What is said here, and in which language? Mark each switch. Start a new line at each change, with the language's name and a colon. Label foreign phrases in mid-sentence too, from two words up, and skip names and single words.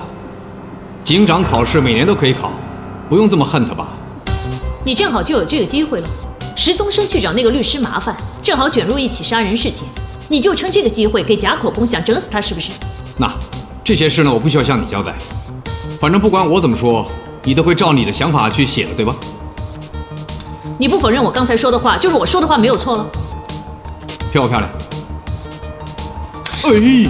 Chinese: 警長考試每年都可以考，不用這麼恨他吧？你正好就有這個機會了。石東升去找那個律師麻煩，正好捲入一起殺人事件，你就趁這個機會給假口供，想整死他是不是？那這些事呢，我不需要向你交代。反正不管我怎麼說，你都會照你的想法去寫的，對吧？你不否認我剛才說的話，就是我說的話沒有錯了？漂不漂亮？哎。